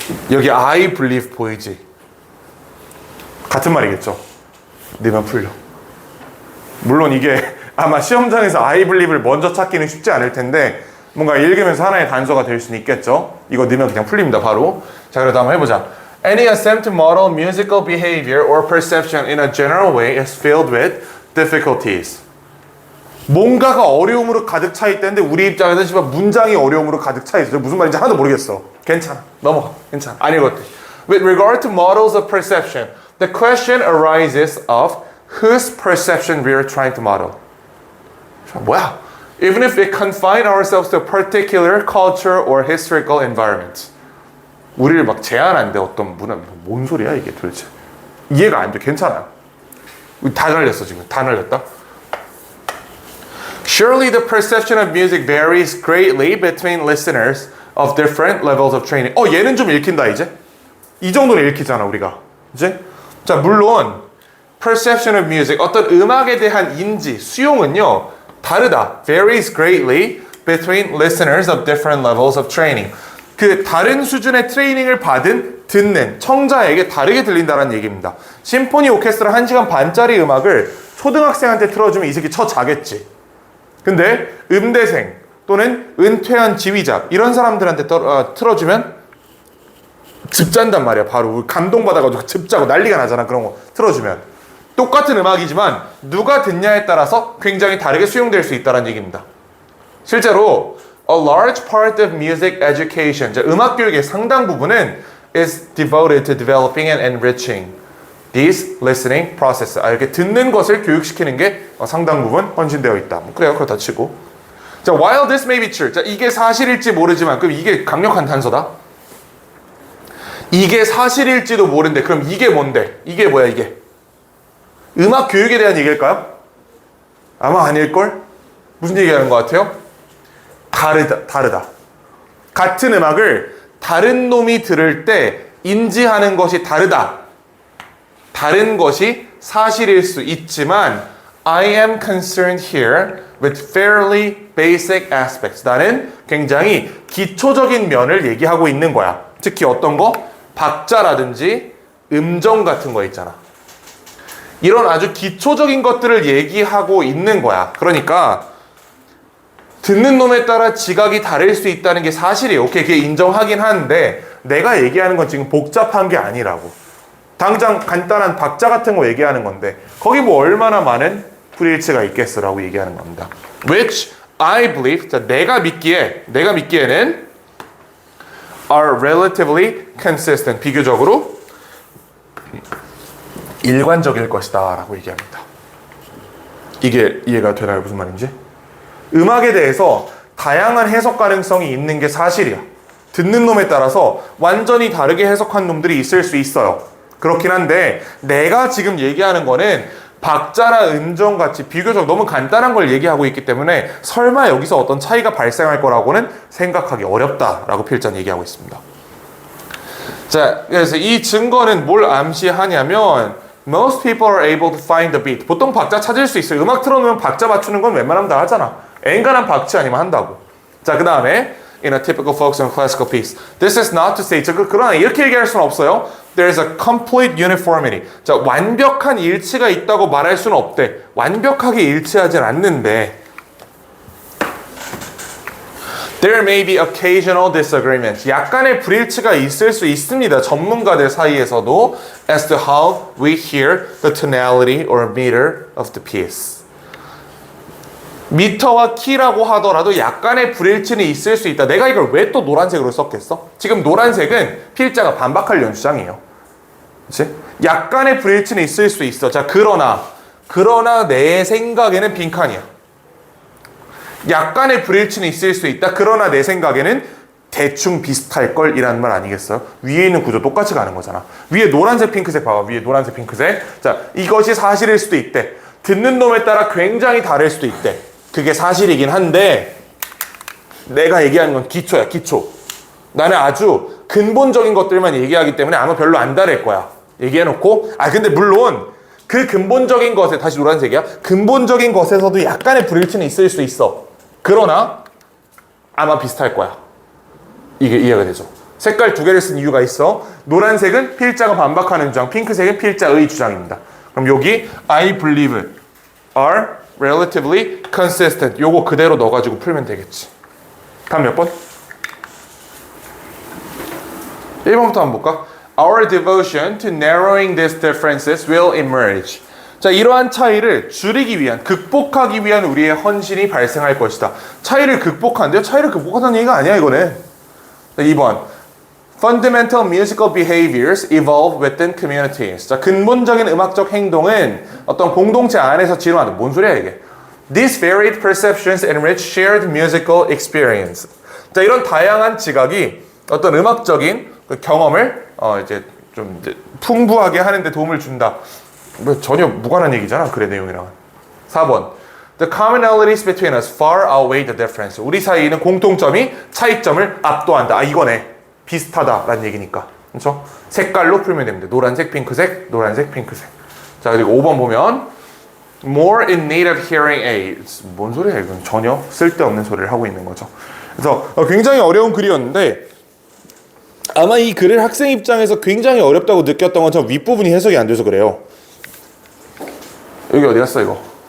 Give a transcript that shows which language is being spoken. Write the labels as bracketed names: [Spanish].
[Korean] 여기 [English] I believe [Korean] 보이지? 같은 말이겠죠? 내면 풀려. 물론 이게 아마 시험장에서 [English] I believe [Korean] 를 먼저 찾기는 쉽지 않을 텐데 뭔가 읽으면서 하나의 단서가 될 수는 있겠죠? 이거 넣으면 그냥 풀립니다, 바로. 자, 그래도 한번 해보자. [English] Any attempt to model musical behavior or perception in a general way is filled with difficulties. [Korean] 뭔가가 어려움으로 가득 차 있다는데 우리 입장에서 씨발 문장이 어려움으로 가득 차 있어요. 무슨 말인지 하나도 모르겠어. 괜찮아. 넘어가. 괜찮아. 안 읽었대. [English] With regard to models of perception, the question arises of whose perception we are trying to model. [Korean] 뭐야? [English] Even if we confine ourselves to a particular culture or historical environment. [Korean] 우리를 막 제한한데 어떤 문화, 뭔 소리야 이게 도대체. 이해가 안 돼. 괜찮아요. 다 날렸어 지금. 다 날렸다. [English] Surely the perception of music varies greatly between listeners of different levels of training. [Korean] 얘는 좀 읽힌다 이제. 이 정도는 읽히잖아 우리가. 이제. 자, 물론 [English] perception of music, [Korean] 어떤 음악에 대한 인지, 수용은요 다르다. [English] Varies greatly between listeners of different levels of training. [Korean] 그 다른 수준의 트레이닝을 받은 듣는 청자에게 다르게 들린다는 얘기입니다. 심포니 오케스트라 1시간 반짜리 음악을 초등학생한테 틀어주면 이 새끼 자겠지. 근데 음대생 또는 은퇴한 지휘자 이런 사람들한테 틀어주면 즙잔단 말이야. 바로 감동받아가지고 즙자고 난리가 나잖아. 그런 거 틀어주면 똑같은 음악이지만 누가 듣냐에 따라서 굉장히 다르게 수용될 수 있다는 얘기입니다. 실제로 [English] a large part of music education, [Korean] 음악 교육의 상당 부분은 [English] is devoted to developing and enriching these listening process. [Korean] 이렇게 듣는 것을 교육시키는 게 상당 부분 헌신되어 있다. 그래요. 그렇다 치고. 자, [English] while this may be true. [Korean] 자, 이게 사실일지 모르지만, 그럼 이게 강력한 단서다. 이게 사실일지도 모르는데, 그럼 이게 뭔데? 이게 뭐야, 이게? 음악 교육에 대한 얘기일까요? 아마 아닐걸? 무슨 얘기하는 것 같아요? 다르다. 같은 음악을 다른 놈이 들을 때 인지하는 것이 다르다. 다른 것이 사실일 수 있지만 [English] I am concerned here with fairly basic aspects. [Korean] 나는 굉장히 기초적인 면을 얘기하고 있는 거야. 특히 어떤 거? 박자라든지 음정 같은 거 있잖아. 이런 아주 기초적인 것들을 얘기하고 있는 거야. 그러니까 듣는 놈에 따라 지각이 다를 수 있다는 게 사실이에요. 오케이, 그게 인정하긴 하는데 내가 얘기하는 건 지금 복잡한 게 아니라고. 당장 간단한 박자 같은 거 얘기하는 건데 거기 뭐 얼마나 많은 불일치가 있겠어라고 얘기하는 겁니다. [English] Which I believe, [Korean] 자, 내가 믿기에는 [English] are relatively consistent. [Korean] 비교적으로 일관적일 것이다 라고 얘기합니다. 이게 이해가 되나요? 무슨 말인지? 음악에 대해서 다양한 해석 가능성이 있는 게 사실이야. 듣는 놈에 따라서 완전히 다르게 해석한 놈들이 있을 수 있어요. 그렇긴 한데 내가 지금 얘기하는 거는 박자나 음정 같이 비교적 너무 간단한 걸 얘기하고 있기 때문에 설마 여기서 어떤 차이가 발생할 거라고는 생각하기 어렵다라고 필자는 얘기하고 있습니다. 자, 그래서 이 증거는 뭘 암시하냐면 [English] Most people are able to find the beat. [Korean] 보통 박자 찾을 수 있어요. 음악 틀어놓으면 박자 맞추는 건 웬만하면 다 하잖아. 엔간한 박치 아니면 한다고. 자, 그 다음에 [English] in a typical folk song classical piece. This is not to say, [Korean] 그러나 이렇게 얘기할 수는 없어요. [English] There is a complete uniformity. [Korean] 자, 완벽한 일치가 있다고 말할 수는 없대. 완벽하게 일치하진 않는데 [English] There may be occasional disagreements. [Korean] 약간의 불일치가 있을 수 있습니다. 전문가들 사이에서도 [English] as to how we hear the tonality or meter of the piece. [Korean] 미터와 키라고 하더라도 약간의 불일치는 있을 수 있다. 내가 이걸 왜 또 노란색으로 썼겠어? 지금 노란색은 필자가 반박할 연주장이에요. 그치? 약간의 불일치는 있을 수 있어. 자, 그러나 내 생각에는 빈칸이야. 약간의 불일치는 있을 수 있다. 그러나 내 생각에는 대충 비슷할 걸 이라는 말 아니겠어요? 위에 있는 구조 똑같이 가는 거잖아. 위에 노란색 핑크색 봐봐. 위에 노란색 핑크색. 자, 이것이 사실일 수도 있대. 듣는 놈에 따라 굉장히 다를 수도 있대. 그게 사실이긴 한데 내가 얘기하는 건 기초야. 기초. 나는 아주 근본적인 것들만 얘기하기 때문에 아마 별로 안 다를 거야. 얘기해놓고 근데 물론 그 근본적인 것에 다시 노란색이야. 근본적인 것에서도 약간의 불일치는 있을 수 있어. 그러나 아마 비슷할 거야. 이게 이해가 되죠? 색깔 두 개를 쓴 이유가 있어. 노란색은 필자가 반박하는 주장, 핑크색은 필자의 주장입니다. 그럼 여기 [English] I believe are relatively consistent. [Korean] 요거 그대로 넣어가지고 풀면 되겠지. 다음 몇 번? 1번부터 한번 볼까? [English] Our devotion to narrowing these differences will emerge. [Korean] 자, 이러한 차이를 줄이기 위한, 극복하기 위한 우리의 헌신이 발생할 것이다. 차이를 극복한대요? 차이를 극복하다는 얘기가 아니야, 이거는. 자, 2번. [English] Fundamental musical behaviors evolve within communities. [Korean] 자, 근본적인 음악적 행동은 어떤 공동체 안에서 진화한다. 뭔 소리야, 이게? [English] These varied perceptions enrich shared musical experience. [Korean] 자, 이런 다양한 지각이 어떤 음악적인 경험을 이제 풍부하게 하는데 도움을 준다. 뭐 전혀 무관한 얘기잖아. 그래 내용이랑. 4번. [English] The commonalities between us far outweigh the difference. [Korean] 우리 사이에 있는 공통점이 차이점을 압도한다. 이거네. 비슷하다라는 얘기니까. 그렇죠? 색깔로 풀면 됩니다. 노란색, 핑크색, 노란색, 핑크색. 자, 그리고 5번 보면 [English] more in need of hearing aids. [Korean] 뭔 소리야 이건. 전혀 쓸데없는 소리를 하고 있는 거죠. 그래서 굉장히 어려운 글이었는데 아마 이 글을 학생 입장에서 굉장히 어렵다고 느꼈던 건 저 윗부분이 해석이 안 돼서 그래요. 여기 어디 갔어 이거?